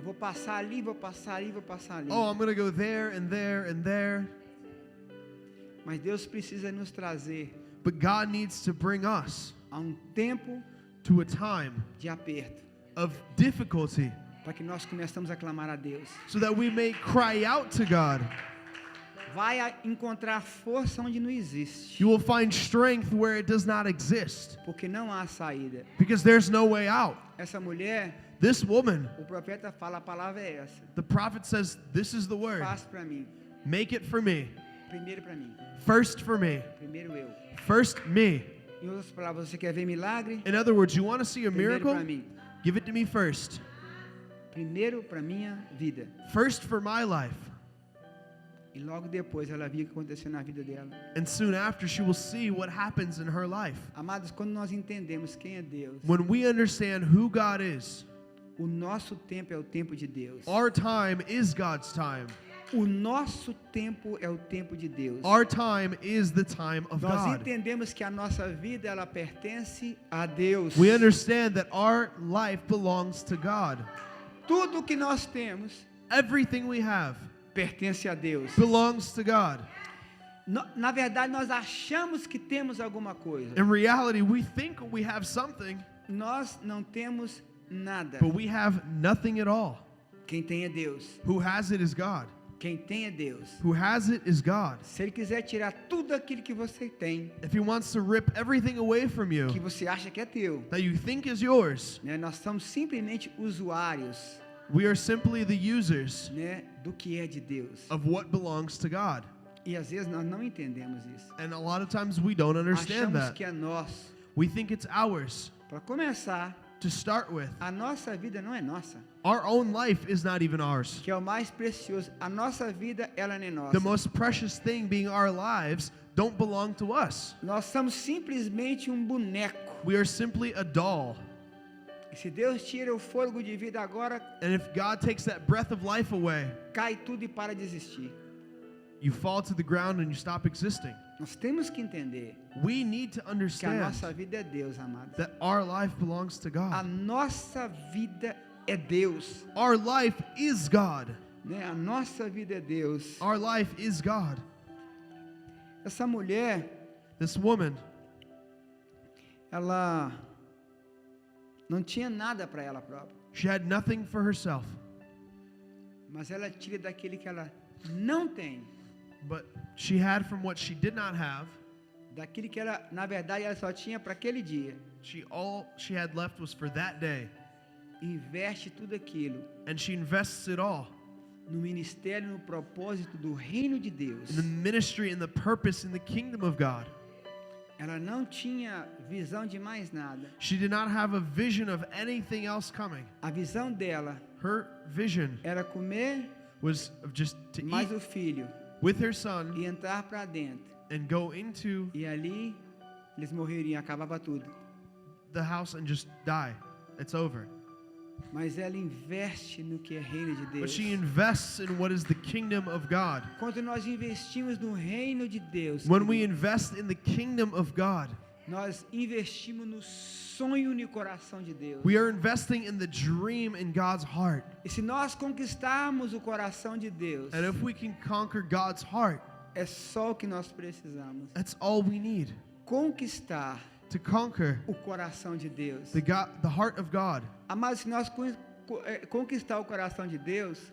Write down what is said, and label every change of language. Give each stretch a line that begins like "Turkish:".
Portuguese: Vou passar ali, vou passar ali, vou passar ali.
English: Oh, I'm going to go there and there and there.
Portuguese: Mas Deus precisa nos trazer
English: But God needs to bring us
Portuguese: a tempo
English: to a time
Portuguese: de aperto,
English: of difficulty
Portuguese: para que nós começamos a clamar a Deus.
English: so that we may cry out to God.
Portuguese: Vai encontrar força onde não existe,
English: You will find strength where it does not exist
Portuguese: porque não há saída.
English: because there's no way out.
Portuguese: Essa mulher,
English: This woman,
Portuguese: o profeta fala, a palavra é essa.
English: the prophet says, this is the word.
Portuguese: Faz para mim,
English: Make it for me.
Portuguese: primeiro para mim,
English: First for me.
Portuguese: primeiro eu.
English: First me.
Portuguese: Em outras palavras, você quer ver milagre?
English: In other words, you want to see a
Portuguese: Primeiro
English: miracle?
Portuguese: para mim,
English: Give it to me first.
Portuguese: primeiro para minha vida.
English: First for my life.
Portuguese: E logo depois ela via o que aconteceu na vida dela.
English: And soon after, she will see what happens in her life.
Portuguese: Amados, quando nós entendemos quem é Deus,
English: When we understand who God is,
Portuguese: o nosso tempo é o tempo de Deus.
English: our time is God's time.
Portuguese: O nosso tempo é o tempo de Deus.
English: Our time is the time of
Portuguese: Nós
English: God.
Portuguese: entendemos que a nossa vida ela pertence a Deus.
English: We understand that our life belongs to God.
Portuguese: Tudo que nós temos
English: Everything we have
Portuguese: pertence a Deus.
English: belongs to God.
Portuguese: Na verdade, nós achamos que temos alguma coisa.
English: In reality, we think we have something,
Portuguese: Nós não temos nada.
English: but we have nothing at all.
Portuguese: Quem tem é Deus.
English: Who has it is God.
Portuguese: Quem tem é Deus.
English: Who has it is God.
Portuguese: Se Ele quiser tirar tudo aquilo que você tem,
English: If He wants to rip everything away from
Portuguese: que
English: you
Portuguese: você acha que é teu,
English: that you think is yours,
Portuguese: né? Nós somos simplesmente usuários,
English: we are simply the users
Portuguese: né, do que é de Deus.
English: of what belongs to God.
Portuguese: E às vezes nós não entendemos isso.
English: And a lot of times we don't understand
Portuguese: Achamos
English: that.
Portuguese: que é nosso.
English: We think it's ours.
Portuguese: Para começar,
English: To start with,
Portuguese: a nossa vida não é nossa,
English: our own life is not even ours.
Portuguese: que é o mais precioso. A nossa vida, ela não é nossa.
English: The most precious thing being our lives don't belong to us.
Portuguese: Nós somos simplesmente um boneco.
English: We are simply a doll.
Portuguese: E se Deus tira o fôlego de vida agora,
English: And if God takes that breath of life away,
Portuguese: cai tudo e para de existir.
English: you fall to the ground and you stop existing.
Portuguese: Nós temos que entender
English: We need to
Portuguese: que a
English: understand
Portuguese: nossa vida é Deus, amados.
English: that our life belongs to
Portuguese: A
English: God.
Portuguese: nossa vida é Deus,
English: Our life is God.
Portuguese: né? A nossa vida é Deus.
English: Our life is God.
Portuguese: Essa mulher,
English: This woman,
Portuguese: ela não tinha nada para ela própria,
English: she had nothing for herself,
Portuguese: mas ela tira daquele que ela não tem,
English: but she had from what she did not have.
Portuguese: daquilo que ela, na verdade, ela só tinha para aquele dia.
English: All she had left was for that day.
Portuguese: Investe tudo aquilo
English: And she invests it all
Portuguese: no ministério, no propósito do reino de Deus.
English: in the ministry and the purpose in the kingdom of God.
Portuguese: Ela não tinha visão de mais nada.
English: She did not have a vision of anything else coming.
Portuguese: A visão dela
English: Her vision
Portuguese: era comer
English: was of just to
Portuguese: mais
English: eat
Portuguese: o filho
English: with her son
Portuguese: e entrar para dentro.
English: and go into
Portuguese: E ali eles morreriam, acabava tudo.
English: the house and just die. It's over.
Portuguese: Mas ela investe no que é reino de
English: But
Portuguese: Deus.
English: she invests in what is the kingdom of God.
Portuguese: Quando nós investimos no reino de Deus,
English: When we invest in the kingdom of God,
Portuguese: nós investimos no sonho no coração de Deus.
English: we are investing in the dream in God's heart.
Portuguese: E se nós conquistarmos o coração de Deus,
English: And if we can conquer God's heart,
Portuguese: é só o que nós precisamos.
English: that's all we need
Portuguese: Conquistar
English: to conquer
Portuguese: o coração de Deus.
English: the heart of God.
Portuguese: Amados, se nós conquistar o coração de Deus,